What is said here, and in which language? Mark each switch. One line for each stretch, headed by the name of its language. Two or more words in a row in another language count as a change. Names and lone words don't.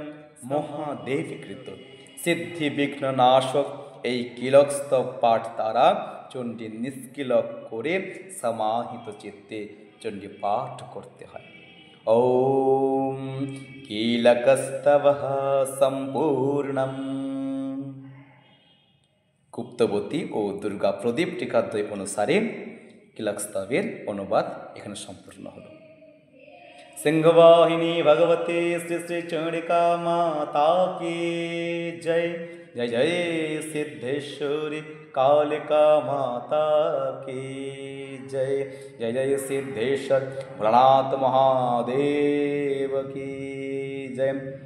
Bangla: মহাদেব কৃত সিদ্ধি বিঘ্ন নাশক এই কিলক স্তব পাঠ দ্বারা চণ্ডী নিষ্কিলক করে সমাহিত চিত্তে চণ্ডী পাঠ করতে হয়।
Sanskrit: ওম কিলকস্তবঃ সম্পূর্ণম।
Bangla: গুপ্তবতী ও দুর্গা প্রদীপ টিকাদ্বয় অনুসারে কিলকস্তবের অনুবাদ এখানে সম্পূর্ণ হলো।
Hindi: सिंहवाहिनी भगवती श्री श्री चंडिका माता की जय। जय जय सिद्धेश्वरी कालिका माता की जय। जय जय सिद्धेश्वर भोलानाथ महादेव की जय।